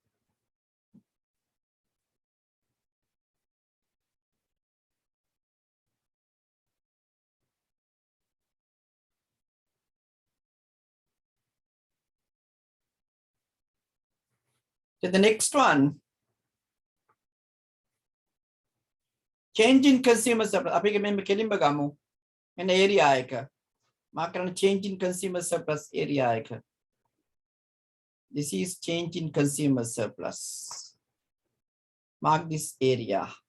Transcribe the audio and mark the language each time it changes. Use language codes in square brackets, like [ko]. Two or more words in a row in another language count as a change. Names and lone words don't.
[en] So the next one, change in consumer surplus. [si] අපි මේ කෙලින්ම ගමු. එන area එක. මාක් කරන [en] change in consumer surplus area [si] එක. [en] This is change in consumer surplus. Mark this area.